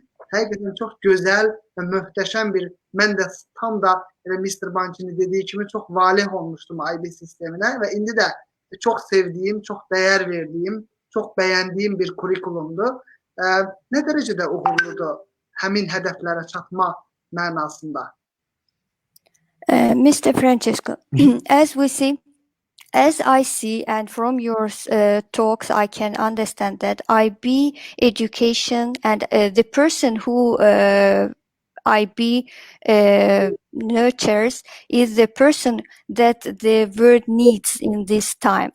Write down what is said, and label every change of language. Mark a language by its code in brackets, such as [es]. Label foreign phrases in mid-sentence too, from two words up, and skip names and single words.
[az] Həqiqətən çox gözəl və möhtəşəm bir, mən də tam da Mr. Bançini dediyi kimi çox valeh olmuşdum IB sisteminə və indi də çox sevdiyim, çox dəyər verdiyim, çox bəyəndiyim bir kurikulumdur. Nə dərəcədə uğurludur həmin hədəflərə çatma mənasında? [en] Mr. Francesco, as I see and from your talks, I can understand that IB education and the person who IB nurtures is the person that the world needs in this time.